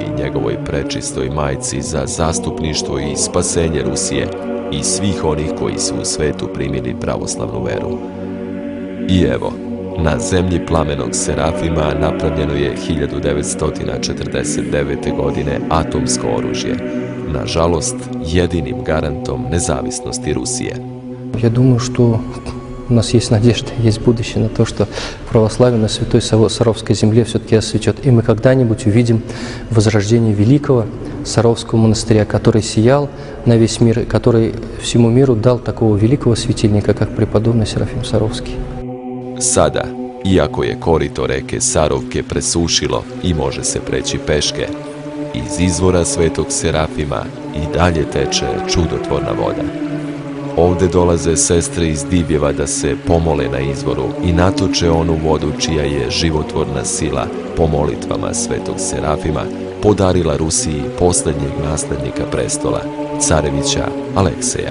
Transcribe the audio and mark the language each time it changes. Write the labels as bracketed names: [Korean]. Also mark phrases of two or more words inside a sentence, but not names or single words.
[Serbian] i njegovoj prečistoj majci za zastupništvo i spasenje Rusije i svih onih koji su u svetu primili pravoslavnu veru. I evo, na zemlji plamenog Serafima napravljeno je 1949. godine atomsko oružje, nažalost jedinim garantom nezavisnosti Rusije. [Russian] Я думаю, что у нас есть надежда, есть будущее на то, что православие на Святой Саровской земле все-таки осветет. И мы когда-нибудь увидим возрождение великого Саровского монастыря, который сиял на весь мир, и который всему миру дал такого великого светильника, как преподобный Серафим Саровский. [Serbian] Sada, iako je korito reke Sarovke presušilo i može se preći peške, iz izvora Svetog Serafima i dalje teče čudotvorna voda. Ovde dolaze sestre iz Divjeva da se pomole na izvoru i natoče onu vodu čija je životvorna sila po molitvama Svetog Serafima podarila Rusiji poslednjeg naslednika prestola, carevića Alekseja.